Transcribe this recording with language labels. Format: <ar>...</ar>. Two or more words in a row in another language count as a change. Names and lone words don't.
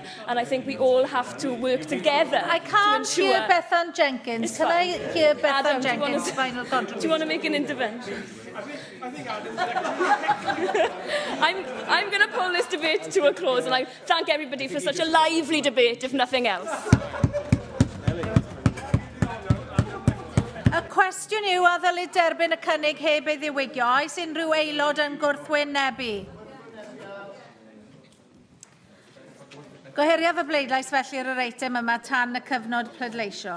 <en>And I think we all have to work together. I can't hear Bethan Jenkins. Can I hear Bethan Jenkins' final contribution? Do you want to make an intervention? I'm going to pull this debate to a close, and I thank everybody for such a lively debate, if nothing else.</en> <cy>Y cwestiwn yw a ddylid derbyn y cynnig heb ei ddiwygio. Oes unrhyw aelod yn gwrthwynebu? Gohiriodd y bleidlais felly ar yr eitem yma tan y cyfnod pleidleisio.</cy>